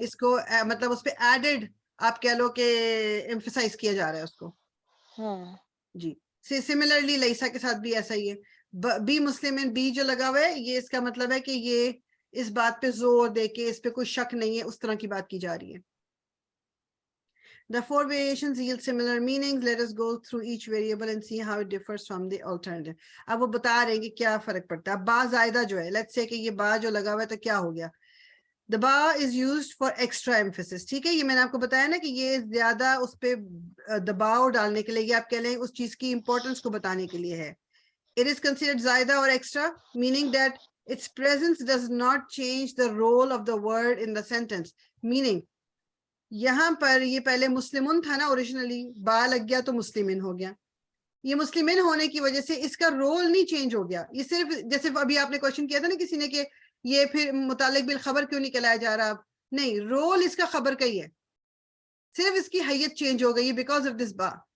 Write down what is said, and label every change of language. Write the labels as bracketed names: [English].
[Urdu] اس کو مطلب اس پہ ایڈڈ آپ کہہ لو کہ ایمفیسائز کیا جا رہا ہے اس کو. جی سملرلی لیسا کے ساتھ بھی ایسا ہی ہے. بی مسلمن، بی جو لگا ہوا ہے یہ اس کا مطلب ہے کہ یہ اس بات پہ زور دے کے اس پہ کوئی شک نہیں ہے، اس طرح کی بات کی جا رہی ہے. [English] The four variations yield similar meanings. Let us go through each variable and see how it differs from the alternative. [Urdu] اب وہ بتا رہے ہیں کہ کیا فرق پڑتا ہے. با زائدہ جو ہے، [English] let's say [Urdu] کہ یہ با جو لگا ہوا ہے تو کیا ہو گیا؟ [English] The ba is used for extra emphasis. [Urdu] ٹھیک ہے، یہ میں نے آپ کو بتایا نا کہ یہ زیادہ اس پہ دباؤ ڈالنے کے لیے، یہ آپ کہہ لیں اس چیز کی امپورٹنس کو بتانے کے لیے ہے. [English] It is considered زائدہ اور extra, meaning that its presence does not change the role of the word in the sentence. [Urdu] Meaning یہاں پر یہ پہلے مسلمن تھا نا اوریجنلی، با لگ گیا تو مسلمن ہو گیا. یہ مسلمن ہونے کی وجہ سے اس کا رول نہیں چینج ہو گیا. یہ صرف جیسے ابھی آپ نے کوشچن کیا تھا نا کسی نے کہ یہ پھر متعلق بالخبر کیوں نہیں کہلایا جا رہا؟ نہیں، رول اس کا خبر کا ہی ہے، صرف اس کی حیت چینج ہو گئی [English] Because of this با.